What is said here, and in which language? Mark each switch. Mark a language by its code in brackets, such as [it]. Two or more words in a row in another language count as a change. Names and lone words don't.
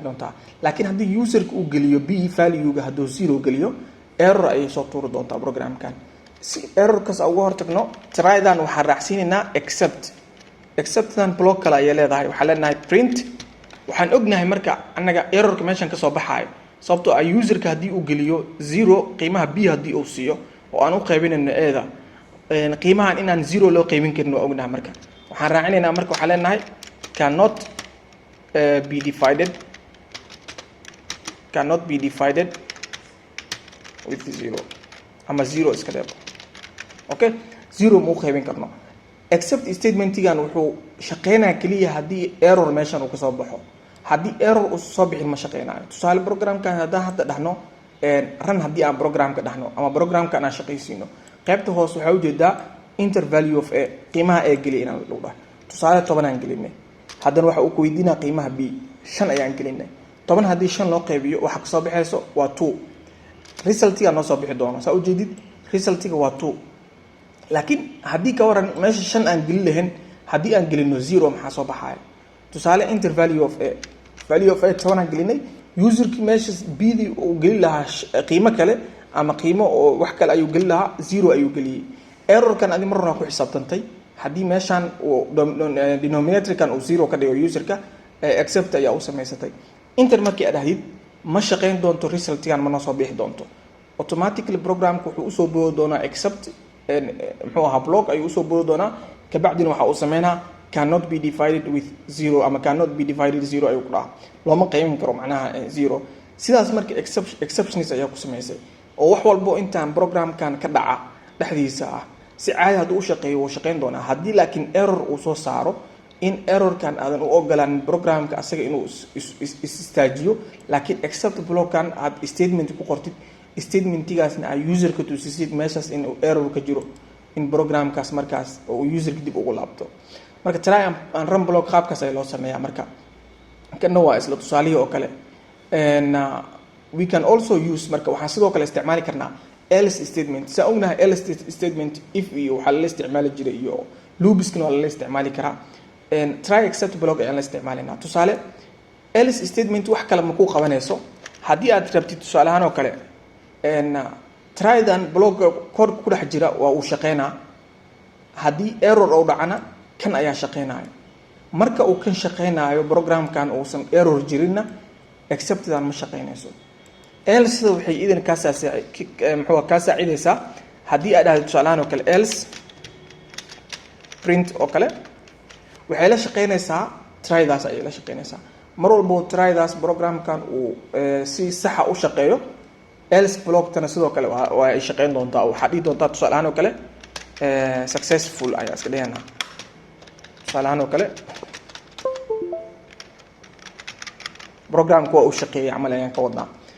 [so] doontaa laakiin haddii userka uu geliyo b value-ga hadduu 0 geliyo error ayay soo tuuri doontaa programkan si errorkaas uga hortagno trydan waxaan raacsiinaynaa exceptdan block kale ayay leedahay waxaa leenahay print waxaan ognahay marka annaga errorka meeshan kasoo baxaayo sababtoo ah userka haddii uu geliyo 0 qiimaha b haddii uu siiyo oo aan u qaybinayno eeda qiimahan inaan 0 loo qaybin karin waa ognahay marka waxaan raacinaynaa marka waxaa leenahay [en] cannot be divided with [so] 0 ama 0 iska dheer okay 0 ma u qaybin karno except statementigan wuxuu shaqeynaa kaliya haddii error meeshan uu kasoo baxo haddii error uu soo bixin ma shaqeynayo tusaale programkan haddaan hadda dhahno run haddii aan programka dhahno ama programkan aan shaqaysiino qaybta hoose waxaa ujeedaa [en] enter value of a [so] qiimaha a geliya inaan lagu dhaho tusaale 10 aan gelinay haddana waxa uu ku weydiinaa qiimaha b 5 ayaan gelinay 10 haddii 5 loo qaybiyo waxa kasoo baxayso waa 2 resultiga noo soo bixi doono saa ujeedid resultiga waa 2 laakiin haddii ka waran meesha 5 aan gelin lahayn haddii aan gelino 0 maxaa soo baxaya tusaale [en] enter value of a [so] 10 aan gelinay userkii meesha b di uu gelin lahaa qiimo kale ama qiimo oo wax kale ayuu gelin lahaa 0 ayuu geliyay errorkan adi marna ku xisaabtantay haddii meeshan uu denominatorkan uu 0 ka dhigo userka accept ayaa u samaysatay enter markii aad ahayd ma shaqeyn doonto resultigan ma soo bixi doonto automatically programku wuxuu usoo boodi doonaa except muxuu ahaa block ayuu usoo boodi doonaa kabacdina waxa uu sameynaa [en] cannot be divided with [so] 0 ama [en] cannot be divided [so] 0 ayuu ku dhahaa looma qaybin karo macnaha 0 sidaas marka exceptions ayaa ku samaysay oo wax walbo intaan programkan ka dhaca dhexdiisa ah si caadi hadduu u shaqeeyo wuu shaqeyn doonaa haddii laakiin error uu soo saaro in errorkan aadan u ogolaan programka asaga inuu istaajiyo laakiin except blockkan aad statement ku qortid statementigaasna ay userka tusisid meeshaas in error ka jiro in programkaas markaas oo userka dib ugu laabto marka [en] try and run block [so] qaabkaas ay loo sameeyaa marka kana waa isla tusaalihii oo kale [en] we can also use [so] marka waxaan sidoo kale isticmaali karnaa [en] else statement [so] saa ognahay [en] else statement [so] if iyo waxaa la isticmaali jiray iyo loopiskana waa la isticmaali karaa [en] try except block [so] ayaan la isticmaalinaa tusaale [en] else statement [so] wax kale ma ku qabanayso haddii aad rabtid tusaale ahaan oo kale trydan block kor ku dhex jira waa uu shaqeynaa haddii error oo dhacana kan ayaa shaqeynaayo marka uu kan shaqeynaayo programkan uusan error jirinna exceptdan ma shaqeynayso else waxay idan ka saacidaysaa haddii aad dhahdo tusaale ahaan oo kale else print oo kale waxay la shaqeynaysaa trydaas ayay la shaqeynaysaa mar walbo trydaas programkan uu si saxa u shaqeeyo else blocktana sidoo kale waa ay shaqeyn doontaa waxaa dhihi doontaa tusaale ahaan oo kale successful ayaa iska dhiganaa tusaale ahaan oo kale programku waa uu shaqeeyay camal ayaan ka wadnaa